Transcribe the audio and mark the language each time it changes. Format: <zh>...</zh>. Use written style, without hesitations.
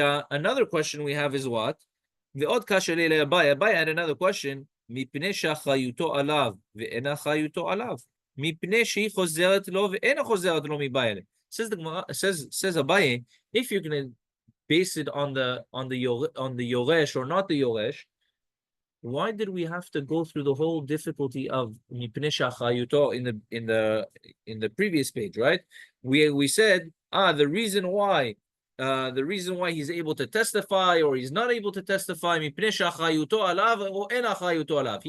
<en>Another question we have is what? The od kasha le Abaye had another question.</en> <he>מפני שאחריותו עליו ואין אחריותו עליו. מפני שהיא חוזרת לו ואין חוזרת לו מבעיה.</he> <en>Says Abaye, if you're going to base it on the yoresh or not the yoresh, why did we have to go through the whole difficulty of mipnei shachayuto in the previous page, right? We said the reason why he's able to testify or he's not able to testify,</en> <he>mipnei shachayuto alav</he> <en>or</en> <he>en achayuto alav.</he>